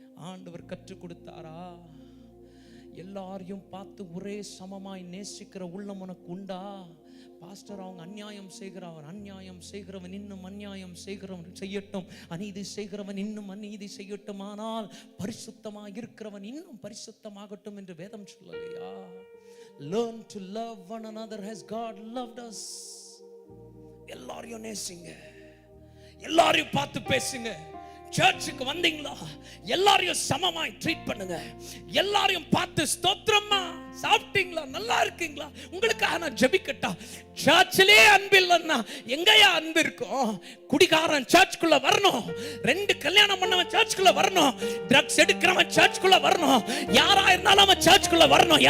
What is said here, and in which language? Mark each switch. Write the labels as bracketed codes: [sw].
[ta] ஆண்டவர் கற்றுக் கொடுத்தாரா? எல்லாரையும் பார்த்து ஒரே சமமாய் நேசிக்கிற உள்ளம் உனக்கு உண்டா? பாஸ்டர் அவங்க அநியாயம் செய்கிறவன், அநியாயம் செய்கிறவன் இன்னும் அநியாயம் செய்கிறவன் செய்யட்டும், அநீதி செய்கிறவன் இன்னும் அநீதி செய்யட்டும், ஆனால் பரிசுத்தமாக இருக்கிறவன் இன்னும் பரிசுத்தமாகட்டும் என்று வேதம் சொல்லலையா? [en] Learn to love one another as God loved us. [ta] எல்லாரையும் நேசிங்க, எல்லாரையும் பார்த்து பேசுங்க. சர்ச்சுக்கு வந்தீங்களா எல்லாரையும் சமமாய் ட்ரீட் பண்ணுங்க. எல்லாரையும் பார்த்து ஸ்தோத்திரமா, சாப்பிட்டீங்களா, நல்லா இருக்கீங்களா, உங்களுக்காக நான் ஜெபிக்கட்டா? சர்ச்சிலே அன்பு இல்லைன்னா எங்கயா அன்பு இருக்கும்? குடிகாரன் சர்ச்சுக்குள்ள வரணும், 2 கல்யாணம் பண்ணவன் சர்ச்சுக்குள்ள வரணும், ட்ரக்ஸ் எடுக்கிறவன் சர்ச்சுக்குள்ள வரணும், யாரா இருந்தாலும் அவன் சர்ச்சுக்குள்ள வரணும்.